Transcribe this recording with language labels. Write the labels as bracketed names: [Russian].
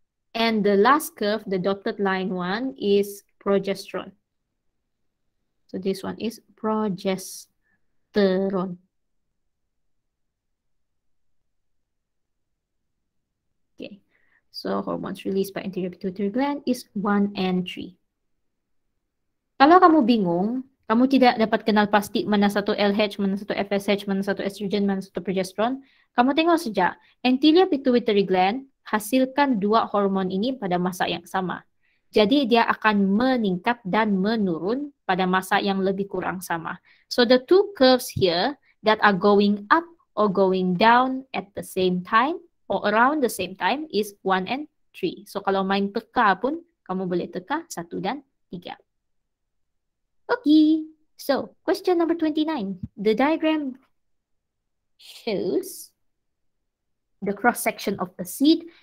[English] And the last curve, the dotted line one, is progesterone. So this one is progesterone. Okay, so hormones released by anterior pituitary gland is 1 and 3. [Malay] Kalau kamu bingung, kamu tidak dapat kenal pasti mana satu LH, mana satu FSH, mana satu estrogen, mana satu progesterone, kamu tengok saja, anterior pituitary gland hasilkan dua hormon ini pada masa yang sama. Jadi dia akan meningkat dan menurun pada masa yang lebih kurang sama. [English] So the two curves here that are going up or going down at the same time or around the same time is 1 and 3. [Malay] So kalau main teka pun, kamu boleh teka 1 dan 3. [English] Okay, so question number 29. The diagram shows the cross-section of a seed.